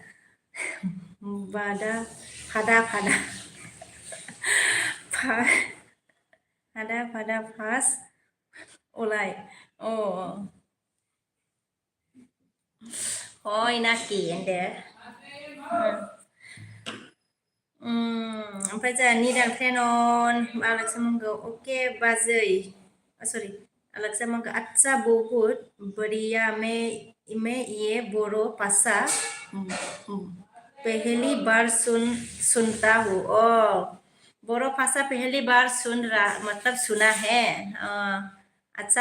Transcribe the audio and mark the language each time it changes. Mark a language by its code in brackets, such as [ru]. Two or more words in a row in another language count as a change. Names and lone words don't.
[brx] फादा फास ओलाय अ हय नाखि होनदो ओमफ्राय जोंहा निदान फ्रेन्ड अन आलाक्सा मोनखौ अके बाजै सरि आलाक्सा मोनखौ [hi] अच्छा बहुत बढ़िया मैं ये बोरो भाषा पहली बार सुनता हूँ बोरो भाषा पहली बार सुन रहा मतलब सुना है अच्छा